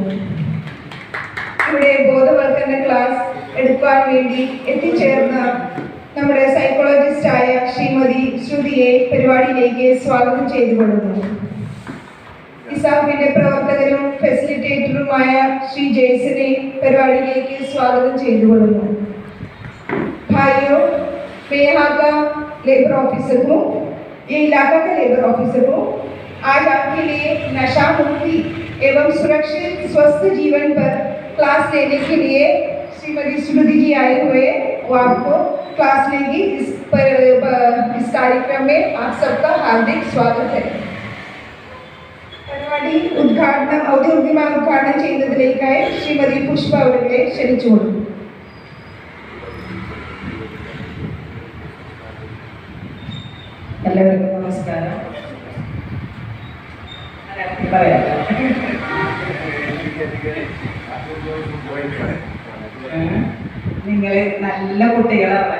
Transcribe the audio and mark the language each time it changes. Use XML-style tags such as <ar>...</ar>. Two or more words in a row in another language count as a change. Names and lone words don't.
<ml>ഇവിടെ ബോധവൽക്കരണ ക്ലാസ് എടുക്കാൻ വേണ്ടി എത്തിച്ചേർന്ന നമ്മുടെ സൈക്കോളജിസ്റ്റായ ശ്രീമതി ശ്രുതിയെ പരിപാടിയിലേക്ക് സ്വാഗതം ചെയ്തുകൊള്ളുന്നു. ഇസാഫിന്റെ പ്രവർത്തകരും ഫെസിലിറ്റേറ്ററുമായ ശ്രീ ജെയ്സനെ പരിപാടിയിലേക്ക് സ്വാഗതം ചെയ്തുകൊള്ളുന്നു.</ml> <hi>भाइयों, मैं यहाँ का</hi> <en>labour officer</en> <hi>हूँ, ये इलाका का</hi> <en>labour officer</en> <hi>हूँ। आज आपके लिए नशा मुक्ति एवं सुरक्षित स्वस्थ जीवन पर क्लास लेने के लिए श्रीमती श्रुति जी आए हुए, वो आपको क्लास लेंगी। इस कार्यक्रम में आप सबका हार्दिक स्वागत है.</hi> <ml>പരിപാടി ഔദ്യോഗികമായി ഉദ്ഘാടനം ചെയ്യുന്നതിലേക്കായി ശ്രീമതി പുഷ്പ അവരെ ക്ഷണിച്ചുകൊള്ളുന്നു. എല്ലാവർക്കും നമസ്കാരം. പറയാം, നിങ്ങൾ നല്ല കുട്ടികളാണ്.</ml>